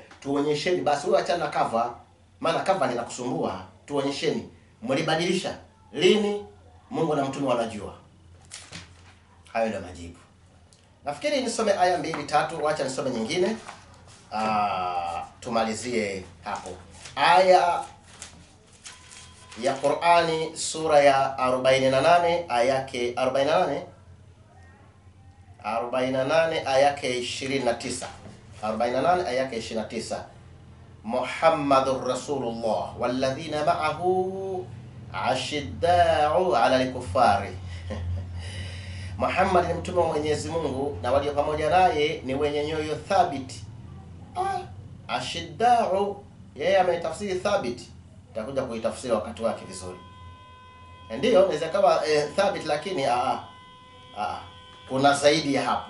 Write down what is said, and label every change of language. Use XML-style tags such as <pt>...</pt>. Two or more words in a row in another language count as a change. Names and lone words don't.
<sw>Tuonyesheni basi, wewe achana na cover, maana cover inakusumbua. Tuonyesheni mlibadilisha lini, Mungu na mtume wanajua. Hayo ndio majibu. Nafikiri nisome aya 2 3, acha nisome nyingine. Tumalizie hapo. Aya ya Qur'ani sura ya 48 aya yake 48 aya yake 29. 48 aya yake 29.</sw> <ar>محمد رسول الله والذين معه أشداء على الكفار.</ar> <sw>Muhammad ni mtume wa Mwenyezi Mungu na walio pamoja naye ni wenye nyoyo thabiti. Ashidda'u, yeye ametafsiri thabiti. Tutakuja kuitafsiri wakati wake vizuri. Ndio inaweza kama thabit, lakini kuna zaidi ya hapo.</sw>